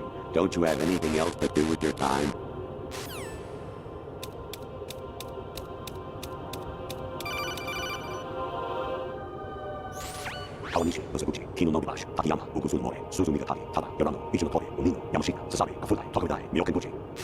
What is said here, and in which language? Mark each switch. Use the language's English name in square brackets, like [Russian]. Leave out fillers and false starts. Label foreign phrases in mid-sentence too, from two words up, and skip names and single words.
[English] Don't you have anything else to do with your time? Kawanishi, Nosaguchi, Kino no Bash, Takayama, Ugusu More, Suzumi Gatari, Tada, Yorano, Ichino Toye, Unino, Yamashita, Sasame, Kafudai, Tokudai, Myokenbuchi.